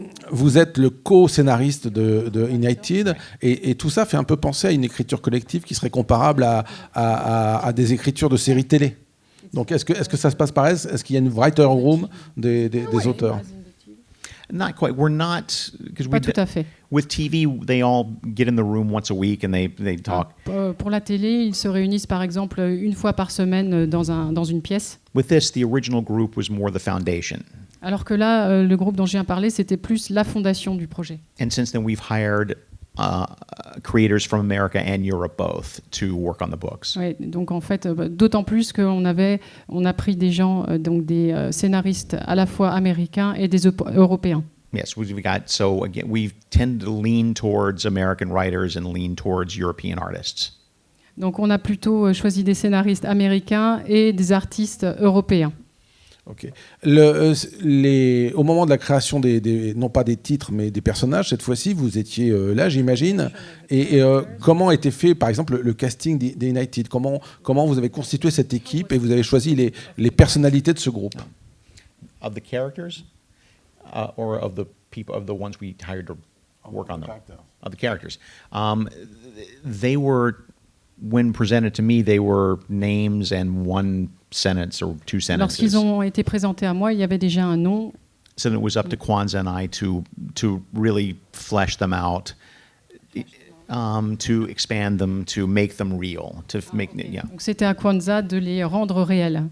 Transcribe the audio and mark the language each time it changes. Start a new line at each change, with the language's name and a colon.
French: Vous êtes le co-scénariste de United et tout ça fait un peu penser à une écriture collective qui serait comparable à des écritures de séries télé. Donc est-ce que ça se passe pareil? Est-ce qu'il y a une writer room des auteurs?
English: Not quite. We're not because
French: Pas tout à fait.
English: With TV, they all get in the room once a week and they talk.
French: Pour la télé, ils se réunissent par exemple une fois par semaine dans une pièce.
English: With this, the original group was more the foundation.
French: Alors que là, le groupe dont je viens parler, c'était plus la fondation du projet.
English: And since then, we've hired creators from America and Europe both to work on the books.
French: Ouais, donc en fait, d'autant plus qu'on a pris des gens, donc des scénaristes à la fois américains et des européens.
English: Yes, so again, we tend to lean towards American writers and lean towards European artists.
French: Donc on a plutôt choisi des scénaristes américains et des artistes européens. Ok. Au moment de la création non pas des titres, mais des personnages, cette fois-ci, vous étiez là, j'imagine. Et comment a été fait, par exemple, le casting des United? Comment vous avez constitué cette équipe et vous avez choisi les personnalités de ce groupe?
English: Of the characters, or of the people, of the ones we hired to work on them? Of the characters. They were, when presented to me, they were names and one sentence or two sentences.
French: Lorsqu'ils ont été présentés à moi, il y avait déjà un nom.
English: So it was up to Kwanzaa and I to really flesh them out, to expand them, to make them real, to make
French: Donc c'était à Kwanzaa de les rendre réels,